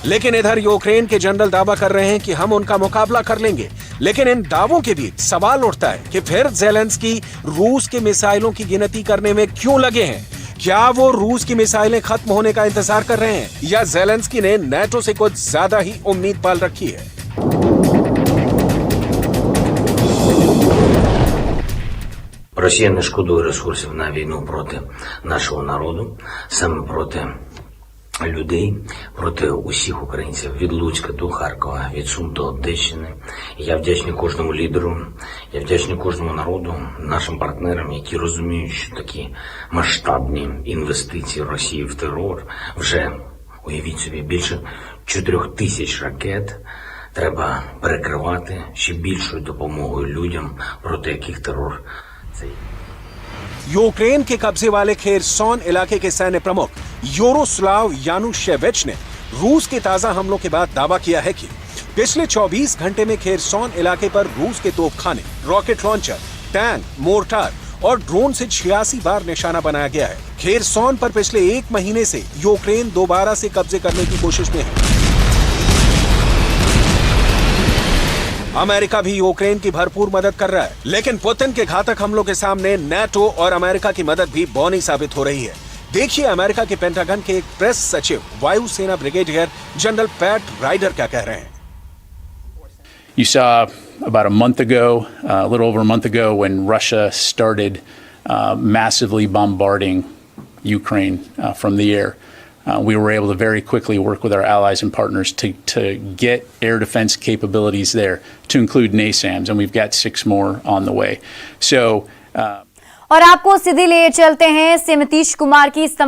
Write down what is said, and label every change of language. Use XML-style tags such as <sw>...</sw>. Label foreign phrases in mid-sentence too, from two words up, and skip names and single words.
<hi>लेकिन इधर यूक्रेन के जनरल दावा कर रहे हैं कि हम उनका मुकाबला कर लेंगे। लेकिन इन दावों के बीच सवाल उठता है कि फिर जेलेंस्की रूस के मिसाइलों की गिनती करने में क्यों लगे हैं। क्या वो रूस की मिसाइलें खत्म होने का इंतजार कर रहे हैं या जेलेंस्की ने नाटो से कुछ ज्यादा ही उम्मीद पाल रखी है।</hi> <uk>Росія не шкодує ресурсів на війну проти нашого народу, саме проти людей, проти усіх українців, від Луцька до Харкова, від Сум до Одещини. Я вдячний кожному лідеру, я вдячний кожному народу, нашим партнерам, які розуміють, що такі масштабні інвестиції Росії в терор, вже, уявіть собі, більше 4000 ракет, треба перекривати ще більшою допомогою людям, проти яких терор.</uk> <hi>यूक्रेन के कब्जे वाले खेरसोन इलाके के सैन्य प्रमुख योरोस्लाव यानुशेविच ने रूस के ताजा हमलों के बाद दावा किया है कि पिछले 24 घंटे में खेरसोन इलाके पर रूस के तोपखाने,</hi> <en>rocket launcher,</en> <hi>टैंक, मोर्टार और ड्रोन से 86 बार निशाना बनाया गया है। खेरसोन पर पिछले 1 महीने से यूक्रेन दोबारा से कब्जे करने की कोशिश में है। अमेरिका भी यूक्रेन की भरपूर मदद कर रहा है, लेकिन पुतिन के घातक हमलों के सामने नाटो और अमेरिका की मदद भी बौनी साबित हो रही है। देखिए अमेरिका के पेंटागन के एक प्रेस सचिव वायुसेना</hi> <en>brigadier general</en> <hi>पैट राइडर क्या कह रहे हैं।</hi> <en>You saw about a month ago, a little over a month ago, when Russia started massively bombarding Ukraine from the air. We were able to very quickly work with our allies and partners to get air defense capabilities there, to include NASAMS, and we've got 6 more on the way. So,</en> <hi>और आपको सीधे ले चलते हैं सिमतीश कुमार की</hi>